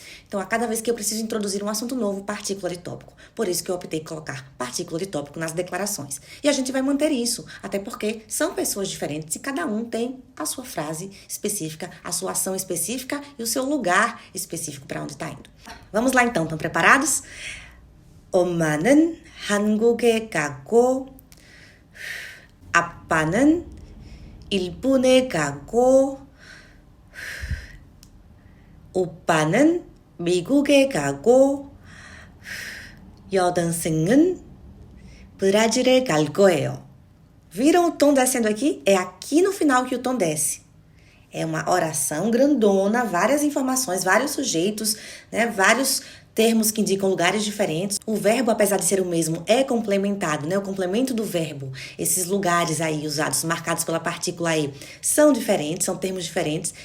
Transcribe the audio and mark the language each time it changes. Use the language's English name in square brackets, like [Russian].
[Portuguese] Então, a cada vez que eu preciso introduzir um assunto novo, partícula de tópico. Por isso que eu optei por colocar partícula de tópico nas declarações. E a gente vai manter isso, até porque são pessoas diferentes e cada um tem a sua frase específica, a sua ação específica e o seu lugar específico para onde está indo. Vamos lá então, estão preparados? [Korean] 엄마는 한국에 가고 아빠는 일본에 가고 오빠는 미국에 가고 여동생은 브라질에 갈 거예요. [Portuguese] Viram o tom descendo aqui? É aqui no final que o tom desce. É uma oração grandona, várias informações, vários sujeitos, né, vários termos que indicam lugares diferentes. O verbo, apesar de ser o mesmo, é complementado, né? O complemento do verbo, esses lugares aí usados, marcados pela partícula E, são diferentes, são termos diferentes.